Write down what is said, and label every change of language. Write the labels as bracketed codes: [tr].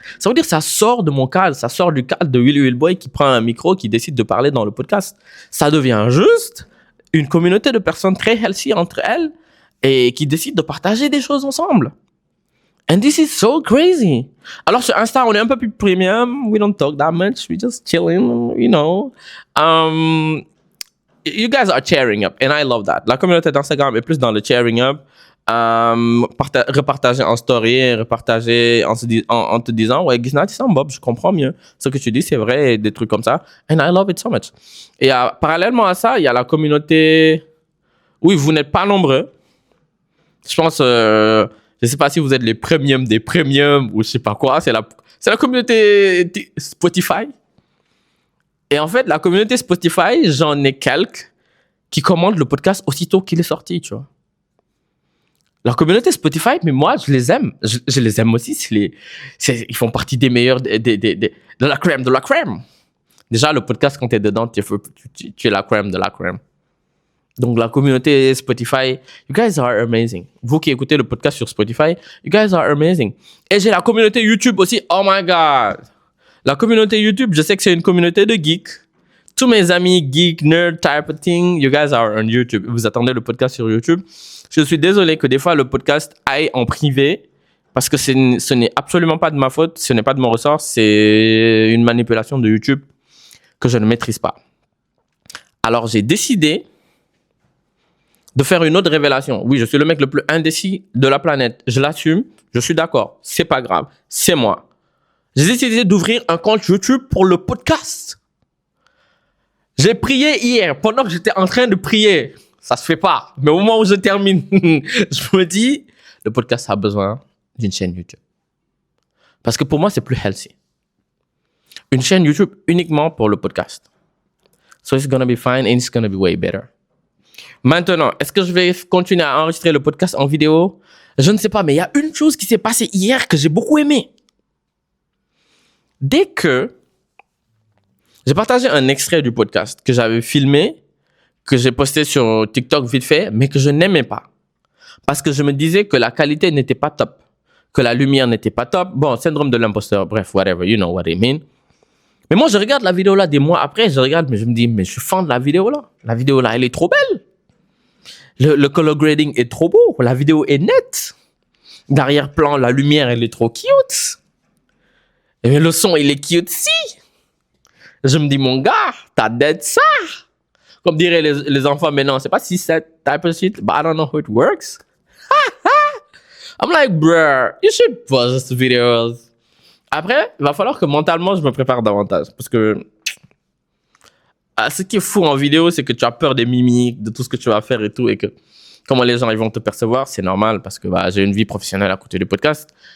[fr] Ça veut dire que ça sort de mon cadre, ça sort du cadre de Willy Willboy qui prend un micro, qui décide de parler dans le podcast. Ça devient juste une communauté de personnes très healthy entre elles et qui décident de partager des choses ensemble. [en] And this is so crazy. [fr] Alors sur Insta, on est un peu plus premium. [en] We don't talk that much. We just chilling, you know. You guys are cheering up, and I love that. [fr] La communauté d'Instagram est plus dans le cheering up, repartager en story, repartager en te disant, ouais, Gisna, tu sens Bob, je comprends mieux. Ce que tu dis, c'est vrai, et des trucs comme ça. [en] And I love it so much. [fr] Et parallèlement à ça, il y a la communauté. Oui, vous n'êtes pas nombreux. Je pense, je sais pas si vous êtes les premiums des premiums ou je sais pas quoi. C'est la communauté Spotify. Et en fait, la communauté Spotify, j'en ai quelques qui commandent le podcast aussitôt qu'il est sorti, tu vois. La communauté Spotify, mais moi, je les aime. Je les aime aussi. Ils font partie des meilleurs, de la crème de la crème. Déjà, le podcast, quand tu es dedans, tu es la crème de la crème. Donc, la communauté Spotify, [en] you guys are amazing. [fr] Vous qui écoutez le podcast sur Spotify, [en] you guys are amazing. [fr] Et j'ai la communauté YouTube aussi. [en] Oh my God. [fr] La communauté YouTube, je sais que c'est une communauté de geeks. Tous mes amis geeks, [en] nerd type of thing, you guys are on YouTube. [fr] Vous attendez le podcast sur YouTube. Je suis désolé que des fois le podcast aille en privé parce que ce n'est absolument pas de ma faute, ce n'est pas de mon ressort, c'est une manipulation de YouTube que je ne maîtrise pas. Alors j'ai décidé de faire une autre révélation. Oui, je suis le mec le plus indécis de la planète. Je l'assume. Je suis d'accord. C'est pas grave. C'est moi. J'ai décidé d'ouvrir un compte YouTube pour le podcast. J'ai prié hier pendant que j'étais en train de prier. Ça se fait pas. Mais au moment où je termine, je me dis, le podcast a besoin d'une chaîne YouTube. Parce que pour moi, c'est plus healthy. Une chaîne YouTube uniquement pour le podcast. [en] So it's gonna be fine and it's gonna be way better. [fr] Maintenant, est-ce que je vais continuer à enregistrer le podcast en vidéo? Je ne sais pas, mais il y a une chose qui s'est passée hier que j'ai beaucoup aimé. Dès que j'ai partagé un extrait du podcast que j'avais filmé, que j'ai posté sur TikTok vite fait, mais que je n'aimais pas. Parce que je me disais que la qualité n'était pas top, que la lumière n'était pas top. Bon, syndrome de l'imposteur, bref, [en] whatever, you know what I mean. [fr] Mais moi, je regarde la vidéo là des mois après, je regarde, mais je me dis, mais je suis fan de la vidéo là. La vidéo là, elle est trop belle. Le color grading est trop beau. La vidéo est nette. D'arrière-plan, la lumière, elle est trop cute. Et le son, il est cute si. Je me dis, mon gars, t'as dead ça. Comme diraient les enfants maintenant, c'est pas si cette [en] type of shit, but I don't know how it works. I'm like, bruh, you should post videos. [fr] Après, il va falloir que mentalement, je me prépare davantage. Parce que ce qui est fou en vidéo, c'est que tu as peur des mimiques, de tout ce que tu vas faire et tout. Et que comment les gens ils vont te percevoir, c'est normal. Parce que j'ai une vie professionnelle à côté du podcast.